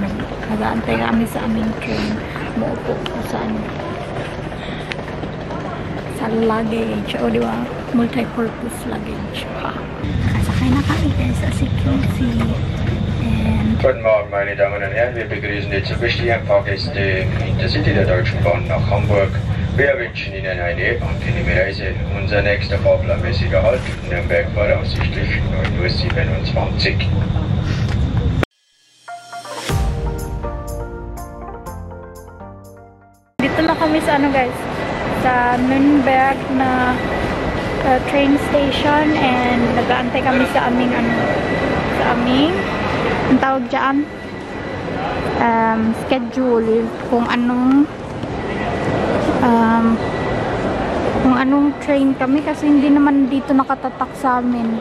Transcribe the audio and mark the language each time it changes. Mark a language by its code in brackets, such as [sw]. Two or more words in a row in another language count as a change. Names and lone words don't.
[tl] Nag-aantay kami sa aming train. Muupo ko sa luggage. O, diba? [en] Multi-purpose luggage. [tl] Nakasakay na kami, guys, sa CQC. [en] And [de] Guten Morgen, meine Damen und Herren. Wir begrüßen die zu bestimmten Fahrgäste in der City der Deutschen Bahn nach Hamburg. Wir wünschen Ihnen eine angenehme Reise. Unser nächster fahrplanmäßiger Halt Nürnberg voraussichtlich 9:27 Uhr. [tl] dito na kami sa guys, sa Nürnberg na [en] train station [tl] and nag-aantay kami sa aming ang tawag dyan schedule kung anong train kami kasi hindi naman dito nakatatak sa amin.